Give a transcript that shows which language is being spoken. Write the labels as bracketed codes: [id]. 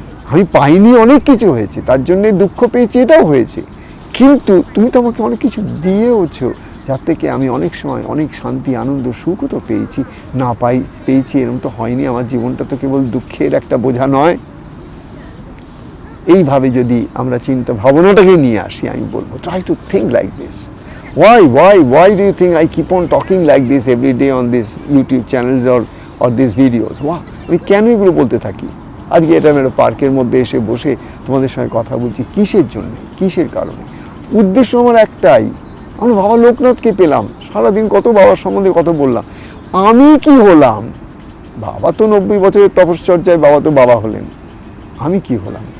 [bn] আমি পাইনি, অনেক কিছু হয়েছে, তার জন্যে দুঃখ পেয়েছি, এটাও হয়েছে, কিন্তু তুমি তো আমাকে অনেক কিছু দিয়েওছো, যার থেকে আমি অনেক সময় অনেক শান্তি, আনন্দ, সুখও তো পেয়েছি। পেয়েছি এরকম তো হয়নি, আমার জীবনটা তো কেবল দুঃখের একটা বোঝা নয়। এইভাবে যদি আমরা চিন্তা ভাবনাটাকে নিয়ে আসি, আমি বলবো [en] Try to think like this. Why do you think I keep on talking like this every day on these YouTube channels or these videos? [bn] আমি কেন এগুলো বলতে থাকি? আজকে এটা আমি একটা পার্কের মধ্যে এসে বসে তোমাদের সঙ্গে কথা বলছি, কিসের জন্য, কিসের কারণে? উদ্দেশ্য আমার একটাই, আমি বাবা লোকনাথকে পেলাম, সারাদিন কত বাবার সম্বন্ধে কত বললাম, আমি কি হলাম? বাবা তো 90 বছরের তপশ্চর্যায় বাবা তো বাবা হলেন, আমি কি হলাম?